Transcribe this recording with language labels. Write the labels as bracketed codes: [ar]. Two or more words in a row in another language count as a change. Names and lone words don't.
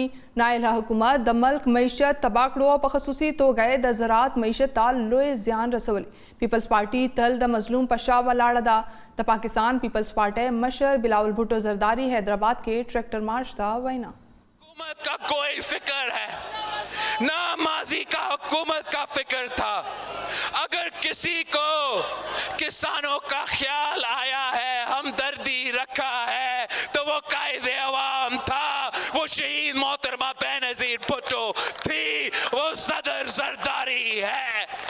[ps] نااهله حکومت د ملک معیشت تباه کړو او په خصوصي توګه د زراعت معیشت ته لوی زیان رسولی. پیپلز پارټي تل د مظلوم په شا ولاړه ده. د پاکستان پیپلز پارټي مشر بلاول بھٹو زرداری حیدرآباد کې [en] tractor march [ps] ته وینا. [ur] حکومت کا کوئی فکر ہے نہ ماضی کا حکومت کا فکر تھا. اگر کسی کو کسانوں کا خیال آیا ہے، ہمدردی رکھا ہے تو وہ قائد عوام تھا، وہ شہید محترمہ بینظیر بھٹو تھی، وہ صدر زرداری ہے.